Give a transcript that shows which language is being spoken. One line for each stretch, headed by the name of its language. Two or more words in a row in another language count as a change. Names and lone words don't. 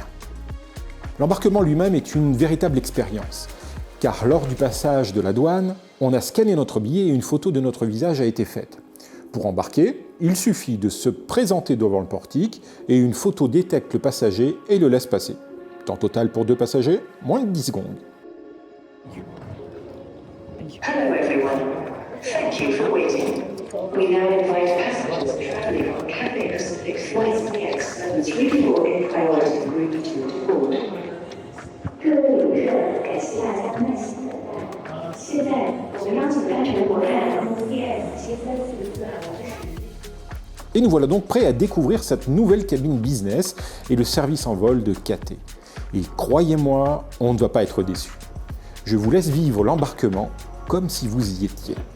French: L'embarquement lui-même est une véritable expérience, car lors du passage de la douane, on a scanné notre billet et une photo de notre visage a été faite. Pour embarquer, il suffit de se présenter devant le portique et une photo détecte le passager et le laisse passer. Temps total pour 2 passagers, moins de 10 secondes.
English: Hello everyone. Thank you for waiting. We now invite passengers traveling on Cathay Pacific's Flight CX 734 in priority group 2 to board.
Chinese: 各位旅客，感谢大家耐心等待。现在我们邀请搭乘国泰航空 ES7344航班。
French: Et nous voilà donc prêts à découvrir cette nouvelle cabine business et le service en vol de Cathay. Et croyez-moi, on ne va pas être déçus. Je vous laisse vivre l'embarquement comme si vous y étiez.